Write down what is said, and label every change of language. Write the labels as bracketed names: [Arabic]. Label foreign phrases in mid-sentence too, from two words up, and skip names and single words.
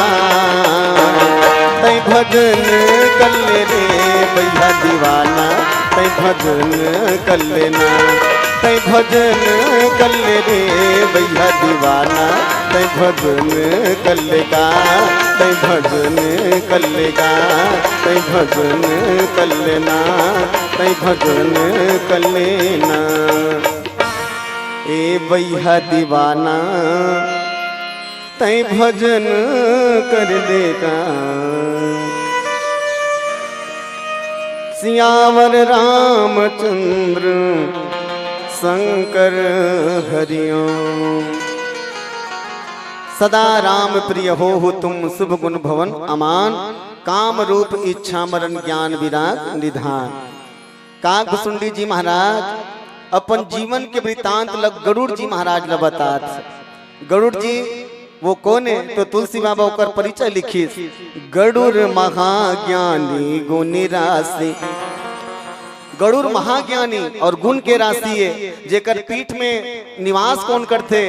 [Chhattisgarhi] तै भजन कल्ले रे बैहा दीवाना तै भजन कल्ले ना तै भजन कल्ले रे बैहा दीवाना तै भजन कल्लेगा, तै भजन कल्लेगा, तै भजन कल्लेना, तै भजन कल्लेना। ए बैहा दीवाना तै भजन कर लेगा। सियावर रामचंद्र शंकर हरिओम। [Awadhi] सदा राम प्रिय हो तुम शुभ गुण भवन अमान, काम रूप इच्छा मरण ज्ञान विराग निधान। [Chhattisgarhi] काकभुसुंडी जी महाराज अपन जीवन के वृतांत लग गरुड़ जी महाराज ल बतात। गरुड़ जी वो कौन है? तो तुलसी बाबा ओकर परिचय लिखी, [Awadhi] गरुड़ महाज्ञानी गुणी राशि। [Chhattisgarhi] गरुड़ महाज्ञानी और गुण के राशि है, जेकर पीठ में निवास कौन करते?